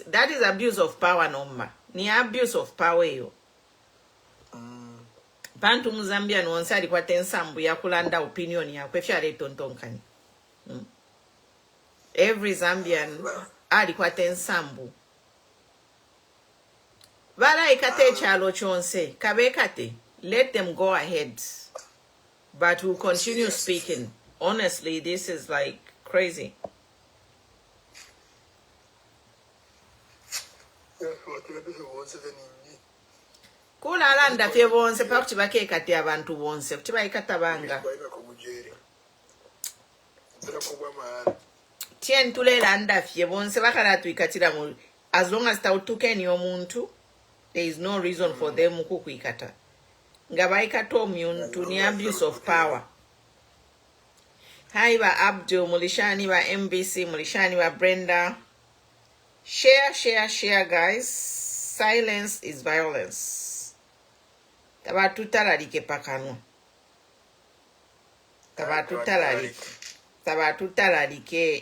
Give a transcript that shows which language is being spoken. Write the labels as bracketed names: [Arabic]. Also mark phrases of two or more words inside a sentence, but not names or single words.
[English] That is abuse of power, Noma. [Bemba] Ni [English] abuse of power [Bemba] yo. Bantu Muzambia no nsali kwa tensambu ya kulanda opinion ya kwefyale tontonkani. [English] Every Zambian [Bemba] ali kwa tensambu. Bala ikate chalo chonse. Kabekate. [English] Let them go ahead. But we'll continue speaking. Honestly, this is like crazy. [Bemba] Kula landa fye bonse pa kuchibake kati abantu bonse kuchibaikata banga. Tien tule landa fye bonse bakala tuikatira mu. [English] As long as [Bemba] tautukeni omuntu, [English] there is no reason for them kukuikata. [Bemba] Ngabaikata omuntu ni [English] abuse of power. [Bemba] Hi ba Abdul, mulishani ba MBC, mulishani ba Brenda. [English] Share guys. Silence is violence. [Bemba] Tabatutaralike pakano. Tabatutaralike.